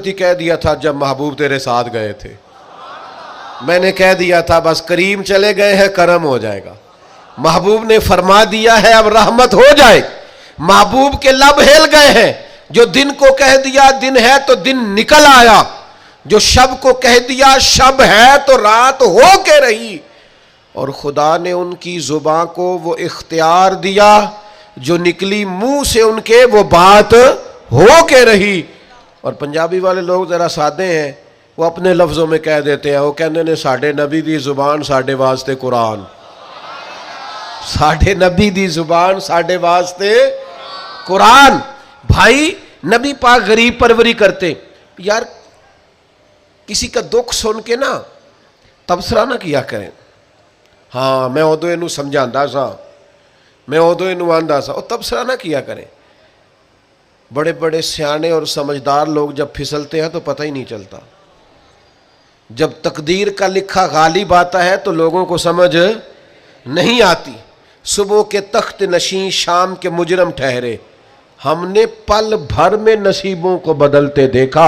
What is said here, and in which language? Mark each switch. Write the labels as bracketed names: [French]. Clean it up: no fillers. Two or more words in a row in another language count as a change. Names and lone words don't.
[Urdu] ہی کہہ دیا تھا جب محبوب تیرے ساتھ گئے تھے، میں نے کہہ دیا تھا بس کریم چلے گئے ہیں کرم ہو جائے گا، محبوب نے فرما دیا ہے اب رحمت ہو جائے، محبوب کے لب ہل گئے ہیں، جو دن کو کہہ دیا دن ہے تو دن نکل آیا، جو شب کو کہہ دیا شب ہے تو رات ہو کے رہی، اور خدا نے ان کی زبان کو وہ اختیار دیا جو نکلی منہ سے ان کے وہ بات ہو کے رہی۔ اور پنجابی والے لوگ ذرا سادے ہیں، وہ اپنے لفظوں میں کہہ دیتے ہیں، وہ کہنے نے [Punjabi] ساڑھے نبی دی زبان ساڑھے واسطے قرآن، ساڑھے نبی دی زبان ساڑھے واسطے قرآن۔ [Urdu] بھائی نبی پاک غریب پروری کرتے، یار کسی کا دکھ سن کے نا تبصرہ نہ کیا کریں، ہاں [Punjabi] میں ادو اینو سمجھاندا سا، میں ادو اینو آندا سا، [Urdu] اور تبصرہ نہ کیا کریں۔ بڑے بڑے سیانے اور سمجھدار لوگ جب پھسلتے ہیں تو پتہ ہی نہیں چلتا، جب تقدیر کا لکھا غالب آتا ہے تو لوگوں کو سمجھ نہیں آتی۔ صبح کے تخت نشین شام کے مجرم ٹھہرے، ہم نے پل بھر میں نصیبوں کو بدلتے دیکھا۔